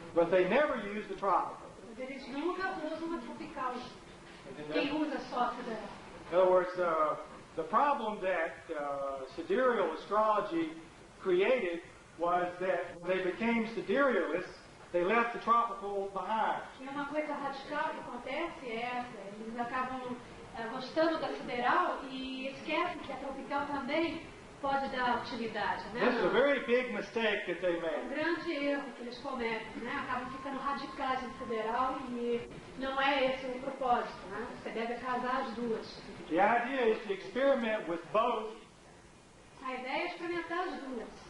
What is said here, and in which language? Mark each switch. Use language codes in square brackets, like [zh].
[en] But they never use the tropical. [pt] Mas eles nunca usam a tropical. Quem usa só a sideral? [en] In other words, the problem that sidereal astrology created was that when they became siderealists, they left the tropical behind. [pt] E uma coisa radical que acontece é essa: eles acabam gostando da sideral e esquecem que a tropical também pode dar utilidade, né? [en] This is a very big mistake that they [pt] Um [en] made. [pt] grande erro que eles cometem, né? Acabam ficando radicais em sideral e não é esse o propósito, né? Você deve casar as duas. [en] The idea is to experiment with both. [pt] A ideia é experimentar as duas.